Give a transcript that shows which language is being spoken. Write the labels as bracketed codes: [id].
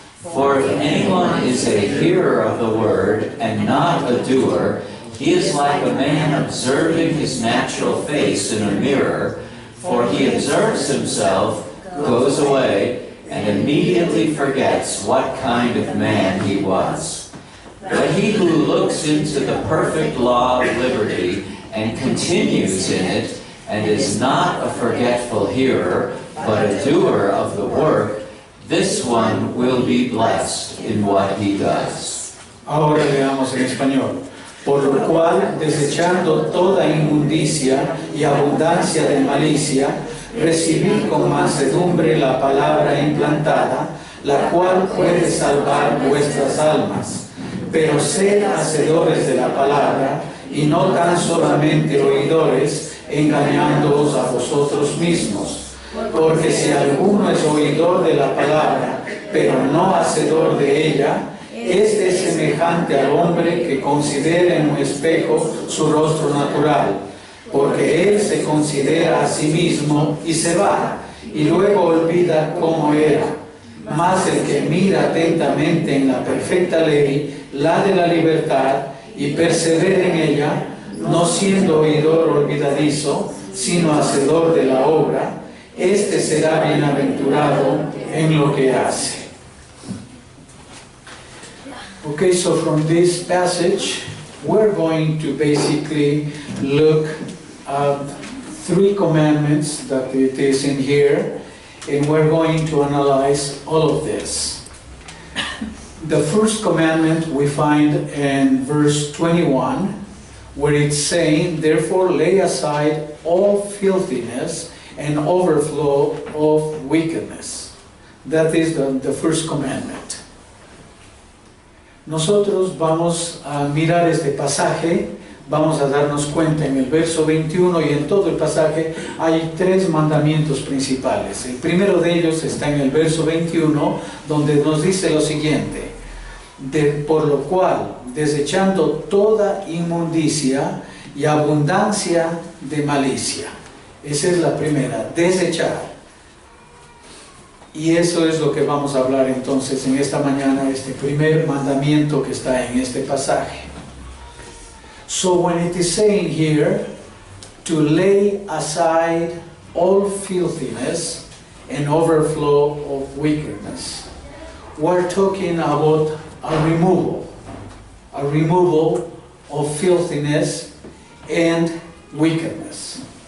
[en] For if anyone is a hearer of the word, and not a doer, he is like a man observing his natural face in a mirror, for he observes himself, goes away, and immediately forgets what kind of man he was. But he who looks into the perfect law of liberty, and continues in it, and is not a forgetful hearer, but a doer of the work, this one will be blessed in what he does. [es] Ahora leamos en español. Por lo cual, desechando toda inmundicia y abundancia de malicia, recibid con mansedumbre la palabra implantada, la cual puede salvar vuestras almas. Pero sed hacedores de la palabra, y no tan solamente oidores, engañándoos a vosotros mismos. Porque si alguno es oidor de la palabra, pero no hacedor de ella, este es semejante al hombre que considera en un espejo su rostro natural, porque él se considera a sí mismo y se va, y luego olvida cómo era. Mas el que mira atentamente en la perfecta ley, la de la libertad, y persevera en ella, no siendo oidor olvidadizo, sino hacedor de la obra, este será bienaventurado en lo que hace. [en] Okay, so from this passage, we're going to basically look at 3 commandments that it is in here, and we're going to analyze all of this. The first commandment we find in verse 21, where it's saying, therefore lay aside all filthiness and overflow of wickedness. That is the first commandment. [es] Nosotros vamos a mirar este pasaje, vamos a darnos cuenta en el verso 21 y en todo el pasaje hay 3 mandamientos principales. El primero de ellos está en el verso 21, donde nos dice lo siguiente: por lo cual, desechando toda inmundicia y abundancia de malicia. Esa es la primera, desechar. Y eso es lo que vamos a hablar entonces en esta mañana, este primer mandamiento que está en este pasaje. [en] So when it is saying here, to lay aside all filthiness and overflow of wickedness, we're talking about a removal of filthiness and wickedness.